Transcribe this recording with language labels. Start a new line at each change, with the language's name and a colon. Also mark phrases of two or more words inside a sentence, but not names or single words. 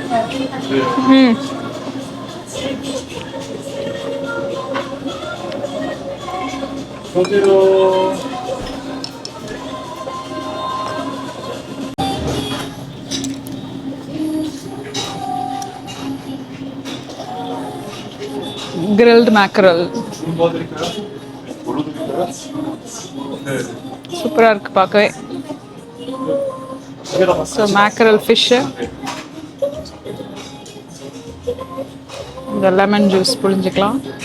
Korean: 어서오세요.
English: grilled mackerel
Korean: 주문 도와드릴까요? 뭘로 드릴까요? 네.
Tamil: சூப்பராக இருக்குது பார்க்கவே.
Korean: 두개다 봤어요.
English: so mackerel fish,
Tamil: இந்த
English: lemon juice
Tamil: புழிஞ்சிக்கலாம்.